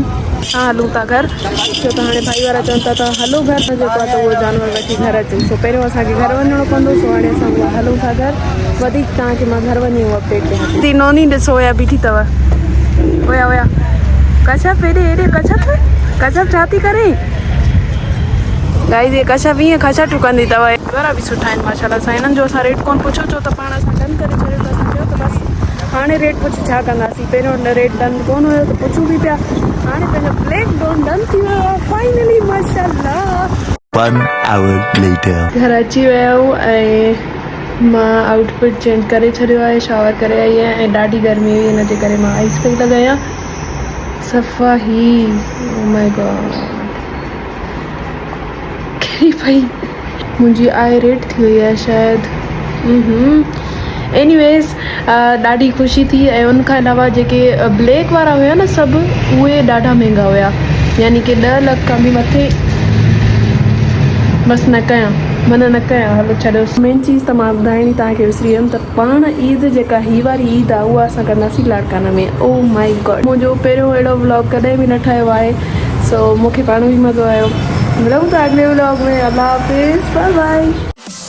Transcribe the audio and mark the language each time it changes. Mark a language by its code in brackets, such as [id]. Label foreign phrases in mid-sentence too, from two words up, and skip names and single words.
[sd] असां हलूं था घर, छो त हाणे भाई वारा चवनि था त हलो घर, त जेको आहे त उहो जानवर वठी घर अचूं। सो पहिरियों असांखे घर वञिणो पवंदो, सो हाणे असां हलूं था घर। वधीक तव्हांखे मां घर वञी उहो अपडेट ॾियां थी। नोनी ॾिसो हुया बीठी अथव, हुया कशप हेॾे कशप छा थी करे गाइस। ये कशप ईअं खशा टुकंदी अथव। वारा बि सुठा आहिनि [ar] ما شاء الله [sd] सां। हिननि जो असां रेट कोन पुछो, छो त पाण असां डन करे छॾियो त असां चयो त बसि हाणे रेट पुछी छा कंदासीं। पहिरियों रेट डन कोन हुयो त पुछूं बि पिया, हाणे पंहिंजो ब्लैक डॉन डन थी वियो आहे फाइनली [ar] ما شاء الله. [en] 1 hour later. [sd] घर अची विया आहियूं ऐं मां [en] outfit change [sd] करे छॾियो आहे, शावर करे आई आहियां ऐं ॾाढी गर्मी हुई, हिन जे करे मां आइस पई लॻायां सफ़ा ही। [en] Oh my God, [sd] कहिड़ी पई मुंहिंजी आई रेट थी वई आहे शायदि। एनीवेज़ ॾाढी ख़ुशी थी। ऐं उनखां अलावा जेके ब्लैक वारा हुया न सभु, उहे ॾाढा महांगा हुया, यानी कि 10 लख खां बि मथे। बसि न कयां हलो छॾियो। मेन चीज़ त मां ॿुधाइणी तव्हांखे विसरी वियमि त पाण ईद जेका हीअ वारी ईद आहे उहा असां कंदासीं लाड़काना में। [en] Oh my God, [sd] मुंहिंजो पहिरियों अहिड़ो व्लॉग कॾहिं बि न ठहियो आहे, सो मूंखे पाण बि मज़ो आयो। मिलूं था अॻिले व्लॉग में। [ur] اللہ حافظ, [en] Bye bye.